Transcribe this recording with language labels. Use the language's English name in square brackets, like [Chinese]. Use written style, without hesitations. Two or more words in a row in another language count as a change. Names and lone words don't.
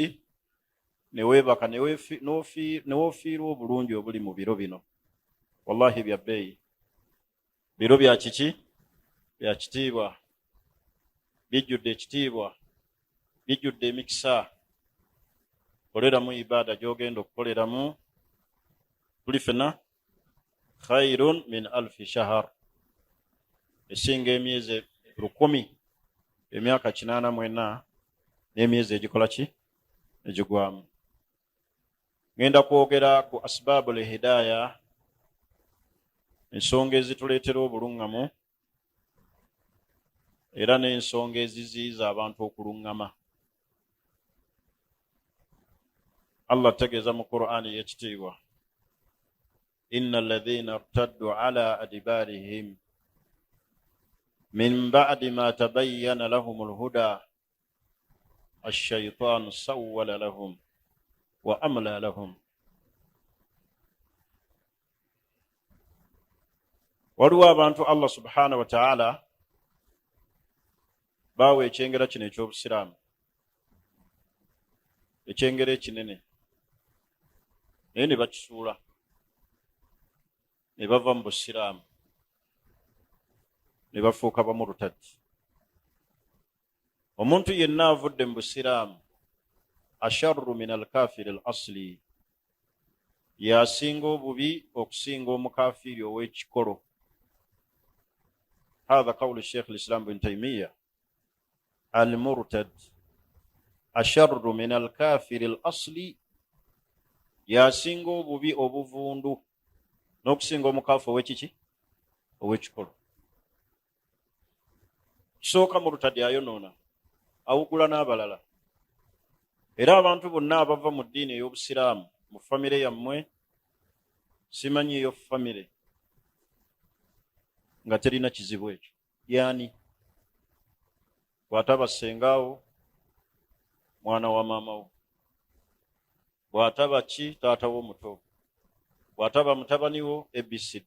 [Ganda] Ne weebaka, n'ofiirwa obulungi obuli mu biro bino. Wallahi bya bbeeyi, biro bya kiki? Bya kitiibwa, bijjudde ekitiibwa, bijjudde emikisa. Koleramu ibaada gy'ogenda okukoleramu, tuli fena [Arabic] خير من ألف شهر, [Ganda] esinga emyezi 1000, emyaka 84 n'emyezi egikola ki? Egigwamu. Ngenda kwogera ku [Arabic] أسباب الهداية, [Ganda] ensonga ezituleetera obuluŋŋamu era n'ensonga eziziyiza abantu okuluŋŋama. Allah tegeeza mu Qur'ani y'ekitiibwa, [Arabic] إن الذين ارتدوا على أدبارهم من بعد ما تبين لهم الهدى الشيطان سول لهم وأملى لهم. [Ganda] Waliwo abantu [Arabic] الله سبحانه وتعالى [Ganda] baawe ekyengera kino eky'obusiraamu, ekyengera ekinene, naye ne bakisuula ne bava mu busiraamu ne bafuuka bamurtadi. Omuntu yenna avudde mu busiraamu [Arabic] أشر من الكافر الأصلي, [Ganda] yasinga obubi okusinga omukafiri ow'ekikolo. [Arabic] هذا قول الشيخ الإسلام بن تيمية، المرتد أشر من الكافر الأصلي، [Ganda] yasinga obubi obuvundu n'okusinga omukaafu ow'ekiki? Ow'ekikolo. Kisooka murtadi ayonoona, awugula n'abalala. Era abantu bonna abava mu ddiini ey'obusiraamu mu famire yammwe, simanyi eyo famire nga terina kizibu ekyo, yaani bw'ataba ssengaawo, mwana wa maama wo, bw'ataba ki, taata wo muto, bw'ataba mutabani wo, ABCD.